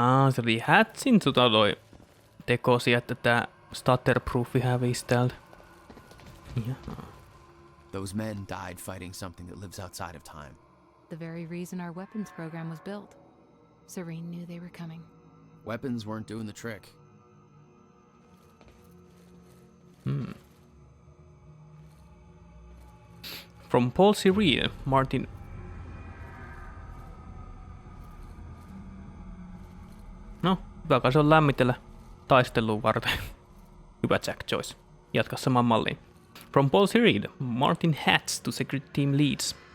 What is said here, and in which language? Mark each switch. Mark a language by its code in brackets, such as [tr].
[fi] Se oli Hatchin tekosi, että tää stutterproofi hävisi täältä. Jaha. [en] Those men died fighting something that lives outside of time. The very reason our weapons program was built. Serene knew they were coming. Weapons weren't doing the trick. From Paul Serene, Martin... [fi] No, hyvä kai se on lämmitellä taisteluun varten. Hyvä Jack Joyce. Jatka samaan malliin. [en] From Paul Serene, Martin Hatch to Secret Team leads.